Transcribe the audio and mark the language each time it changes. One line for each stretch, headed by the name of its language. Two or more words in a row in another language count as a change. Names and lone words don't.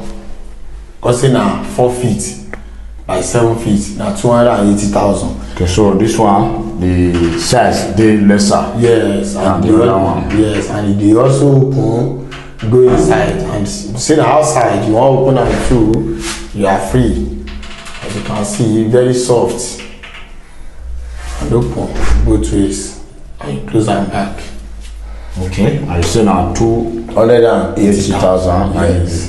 Nigerian Pidgin: Cause say na 4 feet by 7 feet, na 280,000. Okay, so this one, the size dey lesser. Yes, and the other one. Yes, and e dey also open, go inside, and say na outside you wan open am through, you are free. As you can see, very soft and open both ways, and you close am back. Okay, and you say na 280,000. Yes.